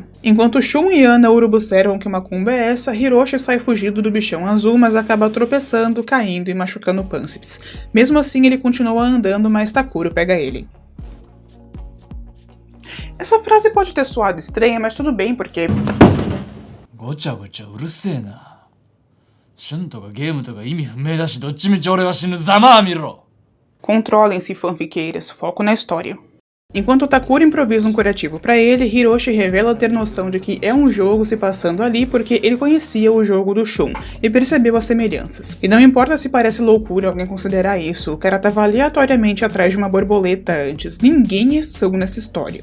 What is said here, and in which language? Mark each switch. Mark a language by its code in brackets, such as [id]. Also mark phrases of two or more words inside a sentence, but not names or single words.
[pt] Enquanto Shun e Ana urubuceram que macumba é essa, Hiroshi sai fugido do bichão azul, mas acaba tropeçando, caindo e machucando Pânceps. Mesmo assim ele continua andando, mas Takuro pega ele. Essa frase pode ter soado estranha, mas tudo bem, porque... [ja] ごちゃごちゃうるせえな。シュンとかゲームとか意味不明だし、どっちみち俺は死ぬ。ざまあ見ろ。 [pt] Controlem-se, fanfiqueiras. Foco na história. Enquanto Takuro improvisa um curativo para ele, Hiroshi revela ter noção de que é um jogo se passando ali porque ele conhecia o jogo do Shun e percebeu as semelhanças. E não importa se parece loucura alguém considerar isso, o cara tava aleatoriamente atrás de uma borboleta antes, ninguém é são nessa história.